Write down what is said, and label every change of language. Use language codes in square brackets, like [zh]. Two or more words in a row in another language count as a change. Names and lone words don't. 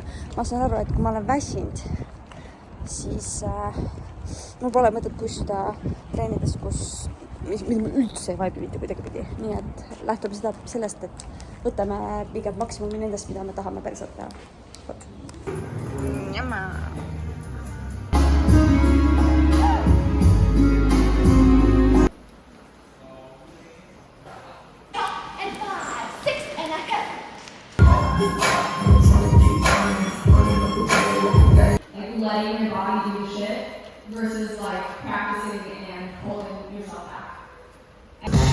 [et] Ma saan aru, et kui ma olen väsinud, siis mul pole mõtet pushida treenides, mis mul üldse ei vaibi mitte kuidagi pidi. Nii et lähtume sellest, et võtame pigem maksimumi nendest, mida me tahame päriselt teha. vot. [en] And 5, 6 and a half. Like letting your body do shit versus like practicing and holding yourself back.